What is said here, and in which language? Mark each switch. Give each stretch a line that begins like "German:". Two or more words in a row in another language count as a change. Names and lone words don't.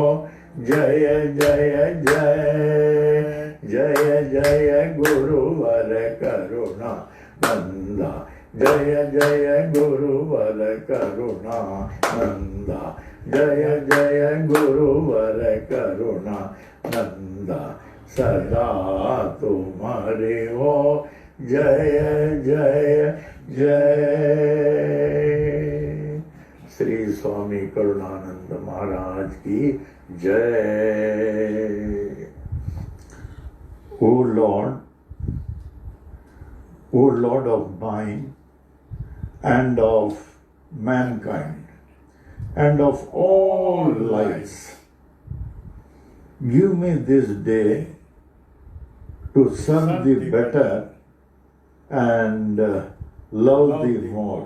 Hindi: जय जय जय, जय जय गुरुवर करुणा नंदा, जय जय गुरुवर करुणा नंदा, जय जय गुरुवर करुणा नंदा, सदा तुम्हारे हो जय जय जय। श्री स्वामी करुणानंद महाराज की जय।
English: O Lord of mine and of mankind and of all lives, give me this day to serve thee better and love thee more.